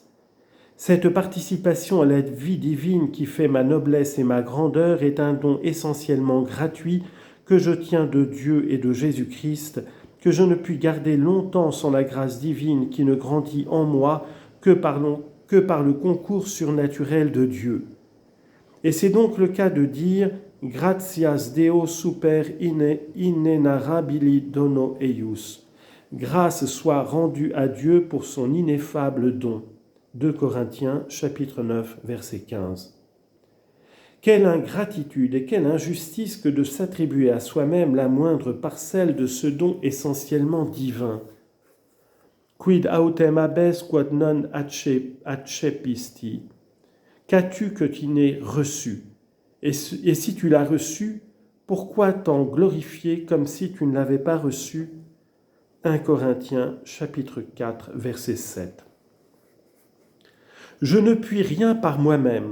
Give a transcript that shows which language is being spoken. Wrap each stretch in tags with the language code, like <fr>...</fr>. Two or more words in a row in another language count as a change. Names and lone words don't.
<fr>Cette participation à la vie divine qui fait ma noblesse et ma grandeur est un don essentiellement gratuit que je tiens de Dieu et de Jésus-Christ, que je ne puis garder longtemps sans la grâce divine qui ne grandit en moi que par le concours surnaturel de Dieu. Et c'est donc le cas de dire «</fr> <la>Gratias Deo super inenarrabili dono eius ».</la> <fr>Grâce soit rendue à Dieu pour son ineffable don. 2 Corinthiens, chapitre 9, verset 15. Quelle ingratitude et quelle injustice que de s'attribuer à soi-même la moindre parcelle de ce don essentiellement divin.</fr> <la>Quid autem habes quod non accepisti.</la> <fr>Qu'as-tu que tu n'aies reçu? Et si tu l'as reçu, pourquoi t'en glorifier comme si tu ne l'avais pas reçu? 1 Corinthiens, chapitre 4, verset 7. Je ne puis rien par moi-même.</fr>